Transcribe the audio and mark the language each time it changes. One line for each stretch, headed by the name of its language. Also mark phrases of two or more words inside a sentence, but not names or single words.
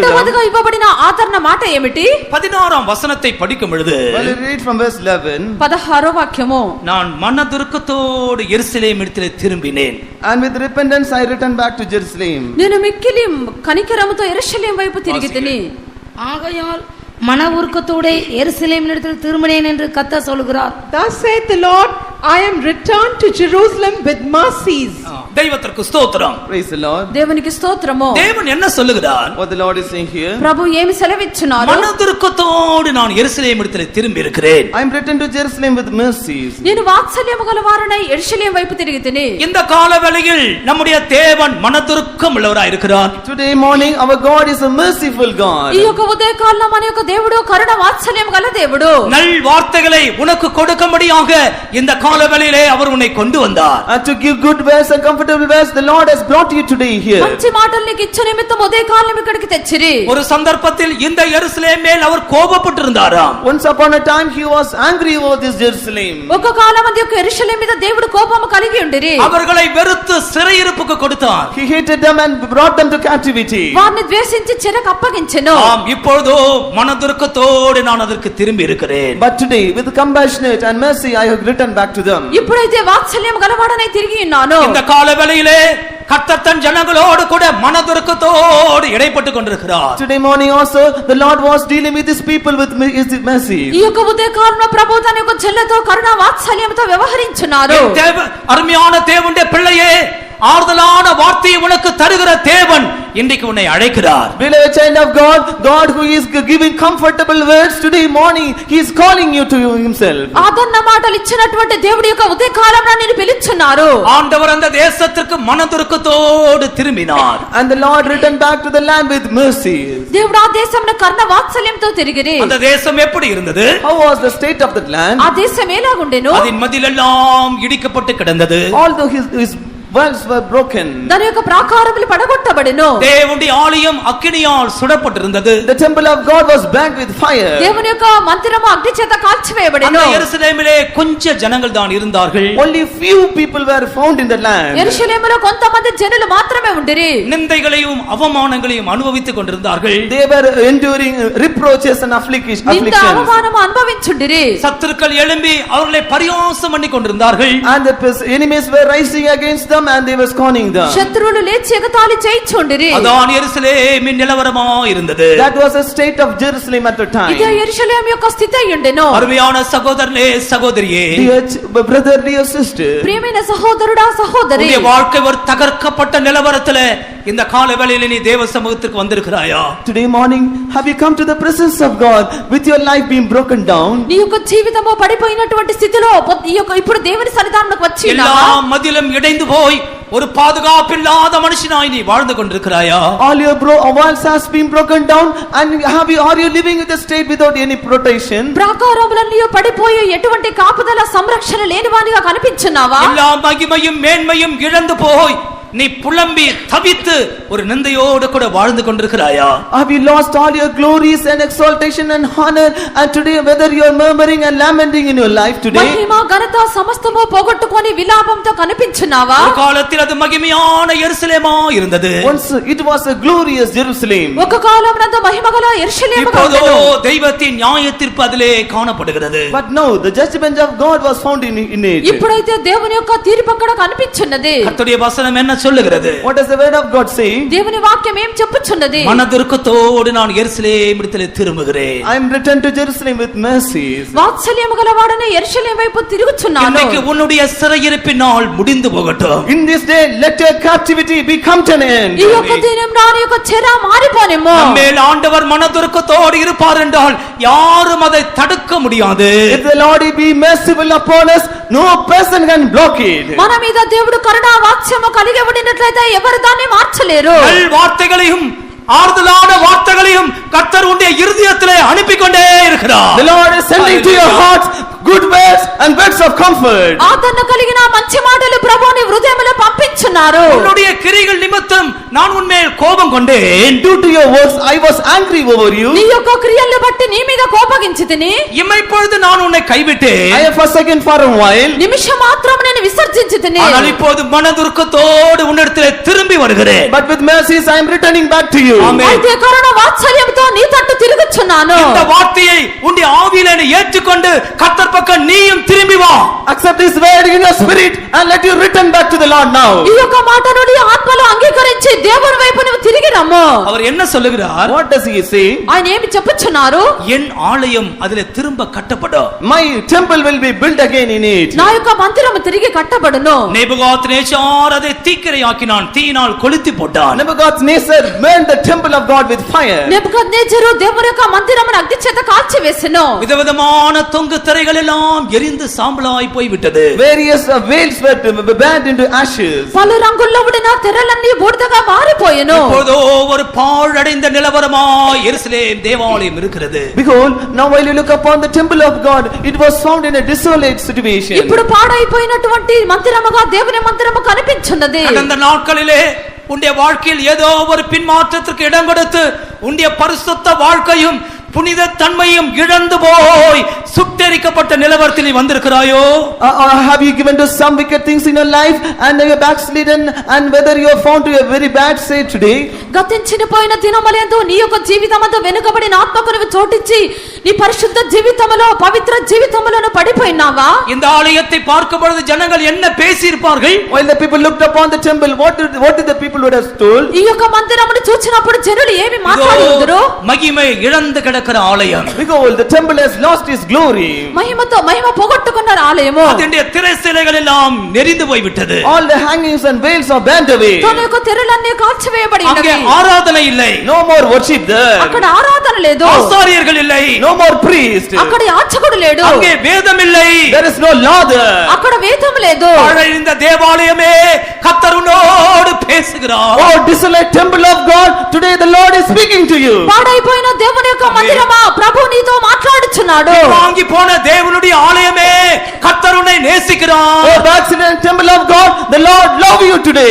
Telugu: రెండవదిగా ఇవ్వబడిన ఆదరణ మాట ఏమిటి?
Tamil: 16 వசனத்தை படிக்கும் பொழுது,
English: Well, we read from verse 11.
Telugu: 16వ వాక్యము.
Tamil: நான் மனதுருக்கத்தோடு எருசலேமிடத்திலே திரும்பினேன்.
English: And with repentance I returned back to Jerusalem.
Telugu: నేను మిక్కిలి కనికరముతో యెరూషలేము వైపు తిరిగి తిని.
Tamil: ஆகையால் மன உருக்கத்தோടെ எருசலேமினிடத்தில் திரும்பினேன் என்று கர்த்தர் சொல்கிறார்.
English: Thus saith the Lord, I am returned to Jerusalem with mercies.
Tamil: தெய்வத்திற்கு ஸ்தோத்திரம்.
English: Praise the Lord.
Telugu: దేవునికి స్తోత్రము.
Tamil: தேவன் என்ன சொல்லுகிறார்?
English: What the Lord is saying here.
Telugu: ప్రభు ఏమి సెలవిచ్చున్నారు?
Tamil: மனதுருக்கத்தோடு நான் எருசலேமிடத்திலே திரும்பி இருக்கிறேன்.
English: I am returned to Jerusalem with mercies.
Telugu: నేను వాత్సల్యము గలవారనై యెరూషలేము వైపు తిరిగి తిని.
Tamil: இந்த காலவேளையில் நம்முடைய தேவன் மனதுருக்கம் உள்ளவராய் இருக்கிறார்.
English: Today morning our God is a merciful God.
Telugu: ఈ యొక్క ఉదయకాలంలో మన యొక్క దేవుడు కరుణ వాత్సల్యం గల దేవుడు.
Tamil: நல் வார்த்தைகளை உனக்கு கொடுக்கும்படியாக இந்த காலவேளையிலே அவர் உன்னை கொண்டு வந்தார்.
English: And to give good words and comfortable words, the Lord has brought you today here.
Telugu: మంచి మాటలు నీకు ఇచ్చే నిమిత్తం ఉదయకాలం ఇక్కడికి తెచ్చిరి.
Tamil: ஒரு சந்தர்ப்பத்தில் இந்த எருசலேம் மேல் அவர் கோபப்பட்டிருந்தாராம்.
English: Once upon a time he was angry over this Jerusalem.
Telugu: ఒక కాలం అందు యొక్క యెరూషలేము మీద దేవుడు కోపము కలిగి ఉండిరి.
Tamil: அவர்களை வெறுத்து சிறையிருப்புக்கு கொடுத்தார்.
English: He hated them and brought them to captivity.
Telugu: వారిని ద్వేషించి చెరకు అప్పగించెను.
Tamil: ஆம், இப்பொழுதோ மனதுருக்கத்தோடு நான் அதற்கு திரும்பி இருக்கிறேன்.
English: But today with compassionate and mercy I have returned back to them.
Telugu: ఇప్పుడైతే వాత్సల్యం గలవాడనై తిరిగి ఉన్నాను.
Tamil: இந்த காலவேளையிலே கர்த்தர் தன் ஜனங்களோடு கூட மனதுருக்கத்தோடு இடைப்பட்டு கொண்டிருக்கிறார்.
English: Today morning also the Lord was dealing with his people with his mercy.
Telugu: ఈ యొక్క ఉదయకాలంలో ప్రభువు తన యొక్క జనులతో కరుణ వాత్సల్యంతో వ్యవహరించున్నారు.
Tamil: அருமையான தேவனுடைய பிள்ளையே, ஆறுதலான வார்த்தையை உனக்கு தருகிற தேவன் இன்றைக்கு உன்னை அழைக்கிறார்.
English: Beloved child of God, God who is giving comfortable words today morning, he is calling you to himself.
Telugu: ఆదరణ మాటలు ఇచ్చినటువంటి దేవుడి యొక్క ఉదయకాలంలో నిన్ను పిలుచున్నారు.
Tamil: ஆண்டவர் அந்த தேசத்திற்கு மனதுருக்கத்தోடு திரும்பினார்.
English: And the Lord returned back to the land with mercy.
Telugu: దేవుడు ఆ దేశమున కరుణ వాత్సల్యంతో తిరిగిరి.
Tamil: அந்த தேசம் எப்படி இருந்தது?
English: How was the state of that land?
Telugu: ఆ దేశం ఎలాగుండెను?
Tamil: அதன் மதிலெல்லாம் இடிக்கப்பட்டு கிடந்தது.
English: Although his walls were broken.
Telugu: దాని యొక్క ప్రాకారములు పడగొట్టబడెను.
Tamil: தேவனுடைய ஆலயம் அக்கினியால் சுடப்பட்டிருந்தது.
English: The temple of God was burnt with fire.
Telugu: దేవుని యొక్క మందిరము అగ్ని చేత కాల్చివేయబడెను.
Tamil: அந்த எருசலேமிலே கொஞ்ச ஜனங்கள் தான் இருந்தார்கள்.
English: Only few people were found in the land.
Telugu: యెరూషలేములో కొంతమంది జనులు మాత్రమే ఉండిరి.
Tamil: நிந்தைகளையும் அவமானங்களையும் அனுபவித்துக் கொண்டிருந்தார்கள்.
English: They were enduring reproaches and afflictions.
Telugu: నింద అవమానము అనుభవించుండిరి.
Tamil: சத்துருக்கள் எழும்பி அவர்களை பரியாசம் பண்ணி கொண்டிருந்தார்கள்.
English: And the enemies were rising against them and they were scorning them.
Telugu: శత్రువులు లేచి ఎగతాళి చేయించుండిరి.
Tamil: அதான் எருசலேமின் நிலவரமாய் இருந்தது.
English: That was a state of Jerusalem at the time.
Telugu: ఇదే యెరూషలేము యొక్క స్థితి అయ్యుండెను.
Tamil: அருமையான சகோதரனே சகோதரியே,
English: Dear brother, dear sister,
Telugu: ప్రియమైన సహోదరుడా సహోదరి,
Tamil: உன்னுடைய வாழ்க்கை ஒரு தகர்க்கப்பட்ட நிலவரத்திலே இந்த காலவேளையிலே நீ தேவ சமூகத்திற்கு வந்திருக்கிறாயா?
English: today morning have you come to the presence of God with your life being broken down?
Telugu: నీ యొక్క జీవితము పడిపోయినటువంటి స్థితిలో ఇప్పుడు దేవుని సన్నిధానంలోకి వచ్చి
Tamil: எல்லா மதிலும் இடைந்து போய் ஒரு பாதுகாப்பில்லாத மனுஷனாய் நீ வாழ்ந்து கொண்டிருக்கிறாயா?
English: All your walls has been broken down and are you living with a state without any protection?
Telugu: ప్రాకారములన్నీ పడిపోయి ఎటువంటి కాపుదల సంరక్షణ లేనివానిగా కనిపించున్నావా?
Tamil: எல்லா மகிமையும் மேன்மையும் இழந்து போய் நீ புலம்பி தவித்து ஒரு நிந்தையோடு கூட வாழ்ந்து கொண்டிருக்கிறாயா?
English: Have you lost all your glories and exaltation and honor and today whether you are murmuring and lamenting in your life today?
Telugu: మహిమ ఘనత సమస్తము పోగొట్టుకొని విలాపంతో కనిపించున్నావా?
Tamil: ஒரு காலத்தில் அது மகிமையான எருசலேமா இருந்தது.
English: Once it was a glorious Jerusalem.
Telugu: ఒక కాలమునందు మహిమగల యెరూషలేముగా
Tamil: இப்போதோ
Telugu: ఉండెను.
Tamil: தெய்வத்தின் நியாயத்தீர்ப்பு அதிலே காணப்படுகிறது.
English: But now the judgment of God was found in it.
Telugu: ఇప్పుడైతే దేవుని యొక్క తీర్పు అక్కడ కనిపించున్నది.
Tamil: கர்த்தருடைய வசனம் என்ன சொல்லுகிறது?
English: What does the word of God say?
Telugu: దేవుని వాక్యం ఏం చెప్పుచున్నది?
Tamil: மனதுருக்கத்தோடு நான் எருசலேமிடத்திலே திரும்புகிறேன்.
English: I am returned to Jerusalem with mercies.
Telugu: వాత్సల్యము గలవాడనే యెరూషలేము వైపు తిరుగుచున్నాను.
Tamil: இன்னைக்கு உன்னுடைய சிறையிருப்பின் நாள் முடிந்து போகட்டும்.
English: In this day let your captivity be come to an end.
Telugu: ఈ యొక్క దినం నా యొక్క చెర మారిపోనేమో.
Tamil: நம்மேல் ஆண்டவர் மனதுருக்கத்தோடு இருப்பார் என்றால் யாரும் அதை தடுக்க முடியாது.
English: If the Lord be merciful upon us, no person can block it.
Telugu: మన మీద దేవుడు కరుణా వాత్సల్యము కలిగి ఉండినట్లయితే ఎవరు దాన్ని మార్చలేరు.
Tamil: நல் வார்த்தைகளையும் ஆறுதலான வார்த்தைகளையும் கர்த்தர் உன்னுடைய இருதயத்திலே அனுப்பிக் கொண்டே இருக்கிறார்.
English: The Lord is sending to your hearts good words and words of comfort.
Telugu: ఆదరణ కలిగిన మంచి మాటలు ప్రభువు నీ హృదయములో పంపించున్నారు.
Tamil: உன்னுடைய கிரிகள் நிமித்தம் நான் உன்மேல் கோபம் கொண்டேன்.
English: Due to your words I was angry over you.
Telugu: నీ యొక్క క్రియలను బట్టి నీ మీద కోపగించితిని.
Tamil: இமைப்பொழுது நான் உன்னை கைவிட்டேன்.
English: I have forsaken for a while.
Telugu: నిమిషం మాత్రం నేను విసర్జించితిని.
Tamil: ஆனால் இப்போது மனதுருக்கத்தோடு உன்னிடத்திலே திரும்பி வருகிறேன்.
English: But with mercies I am returning back to you.
Tamil: ஆமென்.
Telugu: అయితే కరుణ వాత్సల్యంతో నీ తట్టు తిరుగుచున్నాను.
Tamil: இந்த வார்த்தையை உன்னுடைய ஆவியிலே நீ ஏற்றுக்கொண்டு கர்த்தர் பக்கம் நீயும் திரும்பி வா.
English: Accept this word in your spirit and let you return back to the Lord now.
Telugu: ఈ యొక్క మాటను నీ ఆత్మలో అంగీకరించి దేవుని వైపు నువ్వు తిరిగి రమ్ము.
Tamil: அவர் என்ன சொல்லுகிறார்?
English: What does he say?
Telugu: ఆయన ఏమి చెప్పుచున్నారు?
Tamil: என் ஆலயம் அதிலே திரும்ப கட்டப்படும்.
English: My temple will be built again in it.
Telugu: నా యొక్క మందిరము తిరిగి కట్టబడును.
Tamil: நேபுகாத்நேச்சார் அதை தீக்கிரையாக்கினான், தீயினால் கொளுத்தி போட்டான்.
English: Nebuchadnezzar burned the temple of God with fire.
Telugu: నెబుకద్నెజరు దేవుని యొక్క మందిరమును అగ్ని చేత కాల్చివేసెను.
Tamil: விதவிதமான தொங்கு திரைகள் எல்லாம் எரிந்து சாம்பலாய் போய் விட்டது.
English: Various veils were burned into ashes.
Telugu: పలు రంగుల్లో ఉండిన తెరలన్నీ బూడిదగా మారిపోయెను.
Tamil: இப்போதோ ஒரு பாழடைந்த நிலவரமாய் எருசலேம் தேவாலயம் இருக்கிறது.
English: Behold, now while you look upon the temple of God, it was found in a desolate situation.
Telugu: ఇప్పుడు పాడైపోయినటువంటి మందిరముగా దేవుని మందిరము కనిపించున్నది.
Tamil: கடந்த நாட்களிலே உன்னுடைய வாழ்க்கையில் ஏதோ ஒரு பின்மாற்றத்திற்கு இடம் கொடுத்து உன்னுடைய பரிசுத்த வாழ்க்கையும் புனித தன்மையும் இழந்து போய் சுட்டெரிக்கப்பட்ட நிலவரத்தில் நீ வந்திருக்கிறாயோ?
English: Have you given to some wicked things in your life and you are backslidden and whether you are found to a very bad state today?
Telugu: గతించిపోయిన దినములందు నీ యొక్క జీవితమందు వెనుకబడిన ఆత్మకు నువ్వు చోటిచ్చి నీ పరిశుద్ధ జీవితములో పవిత్ర జీవితములో పడిపోయినావా?
Tamil: இந்த ஆலயத்தை பார்க்கும் பொழுது ஜனங்கள் என்ன பேசி இருப்பார்கள்?
English: While the people looked upon the temple, what did the people would have told?
Telugu: ఈ యొక్క మందిరమును చూచినప్పుడు జనులు ఏమి మాట్లాడుదురు?
Tamil: మహిమై ఇழந்து கிடக்கிற ஆலயம்.
English: Behold, the temple has lost its glory.
Telugu: మహిమతో మహిమ పోగొట్టుకున్న ఆలయము.
Tamil: அதனுடைய திரைச்சீலைகள் எல்லாம் நெரிந்து போய் விட்டது.
English: All the hangings and veils are burned away.
Telugu: తన యొక్క తెరలన్నీ కాల్చివేయబడి
Tamil: அங்கே
Telugu: ఉన్నవి.
Tamil: ஆராதனை இல்லை.
English: No more worship there.
Telugu: అక్కడ ఆరాధన లేదు.
Tamil: ஆசாரியர்கள் இல்லை.
English: No more priest.
Telugu: అక్కడ యాజకుడు లేడు.
Tamil: அங்கே வேதம் இல்லை.
English: There is no law there.
Telugu: అక్కడ వేదం లేదు.
Tamil: இந்த தேவாலயமே கர்த்தர் உன்னோடு பேசுகிறார்.
English: Oh desolate temple of God, today the Lord is speaking to you.
Telugu: పాడైపోయిన దేవుని యొక్క మందిరమా ప్రభు నీతో మాట్లాడుచున్నాడు.
Tamil: வாங்கி போன தேவனுடைய ஆலயமே கர்த்தர் உன்னை நேசிக்கிறார்.
English: Oh, backslidden temple of God, the Lord love you today.